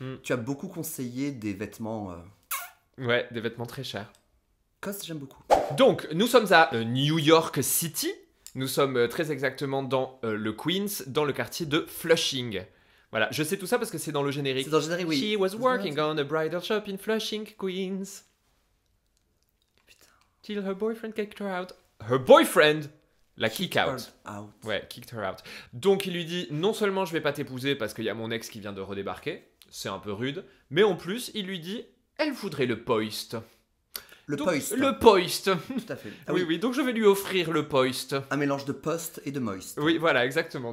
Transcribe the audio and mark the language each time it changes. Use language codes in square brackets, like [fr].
[fr] Tu as beaucoup conseillé des vêtements. Ouais, des vêtements très chers. Cos, j'aime beaucoup. Donc, nous sommes à New York City. Nous sommes très exactement dans le Queens, dans le quartier de Flushing. Voilà, je sais tout ça parce que c'est dans le générique. C'est dans le générique, oui. [en] She was working on a bridal shop in Flushing, Queens. [fr] Putain. [en] Till her boyfriend kicked her out. Her boyfriend la kick out. [fr] Ouais, [en] kicked her out. [fr] Donc il lui dit, non seulement je vais pas t'épouser parce qu'il y a mon ex qui vient de redébarquer, c'est un peu rude, mais en plus il lui dit, elle voudrait le poist. Le Donc, poist. Le poist. Tout à fait. Ah oui, donc je vais lui offrir le poist. Un mélange de post et de moist. Oui, voilà, exactement.